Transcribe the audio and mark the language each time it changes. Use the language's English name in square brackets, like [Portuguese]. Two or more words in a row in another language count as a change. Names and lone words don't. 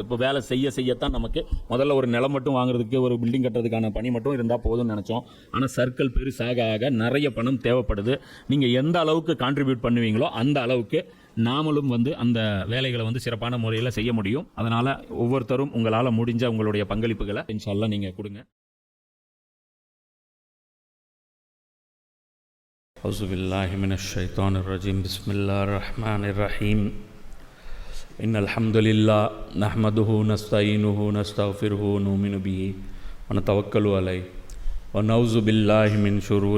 [Tamil] இப்போ வேலை செய்யத்தான் நமக்கு முதல்ல ஒரு நிலம் மட்டும் வாங்குறதுக்கு, ஒரு பில்டிங் கட்டுறதுக்கான பணி மட்டும் இருந்தால் போதும்னு நினச்சோம். ஆனால் சர்க்கிள் பெருசாக ஆக நிறைய பணம் தேவைப்படுது. நீங்கள் எந்த அளவுக்கு கான்ட்ரிபியூட் பண்ணுவீங்களோ அந்த அளவுக்கு நாமளும் வந்து அந்த வேலைகளை வந்து சிறப்பான முறையில் செய்ய முடியும். அதனால் ஒவ்வொருத்தரும் உங்களால் முடிஞ்ச உங்களுடைய பங்களிப்புகளை [Arabic] إن شاء الله [Tamil] நீங்கள் கொடுங்க. [Arabic] أعوذ بالله من الشيطان الرجيم بسم الله الرحمن الرحيم إن الحمد لله نحمده ونستعينه ونستغفره ونؤمن به ونتوكل عليه ونعوذ بالله من شرور